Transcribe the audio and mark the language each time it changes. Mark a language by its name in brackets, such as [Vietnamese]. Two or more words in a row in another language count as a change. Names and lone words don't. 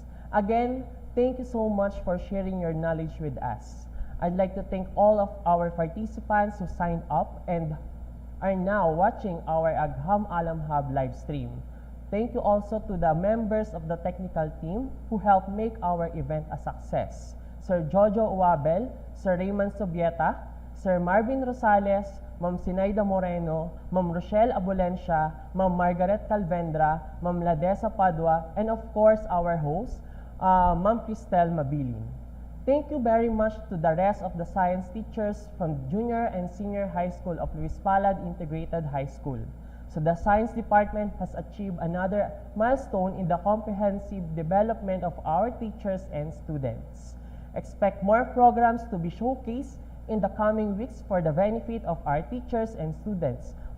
[English] Again, thank you so much for sharing your knowledge with us. I'd like to thank all of our participants who signed up and are now watching our Agham Alam Hub live stream. Thank you also to the members of the technical team who helped make our event a success. Sir Jojo Uabel, Sir Raymond Sobieta, Sir Marvin Rosales, Ma'am Sinaida Moreno, Ma'am Rochelle Abulencia, Ma'am Margaret Calvendra, Ma'am Ladesa Padua, and of course our host, Ma'am Cristel Mabilin. Thank you very much to the rest of the science teachers from Junior and Senior High School of Luis Palad Integrated High School. So the Science Department has achieved another milestone in the comprehensive development of our teachers and students. Expect more programs to be showcased in the coming weeks for the benefit of our teachers and students.